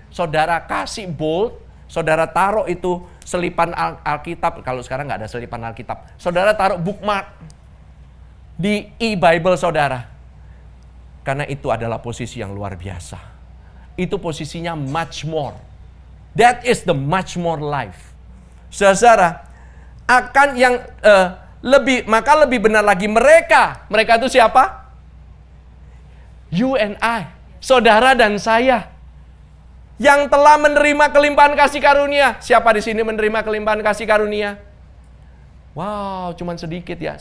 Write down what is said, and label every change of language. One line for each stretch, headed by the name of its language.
Indonesian: Saudara kasih bold, saudara taruh itu selipan Alkitab. Kalau sekarang nggak ada selipan Alkitab, saudara taruh bookmark di e-Bible saudara. Karena itu adalah posisi yang luar biasa. Itu posisinya
English: much more. That is the much more life.
Indonesian: Saudara, akan yang maka lebih benar lagi mereka itu siapa?
English: You and I,
Indonesian: saudara dan saya, yang telah menerima kelimpahan kasih karunia. Siapa di sini menerima kelimpahan kasih karunia? Wow, cuman sedikit ya.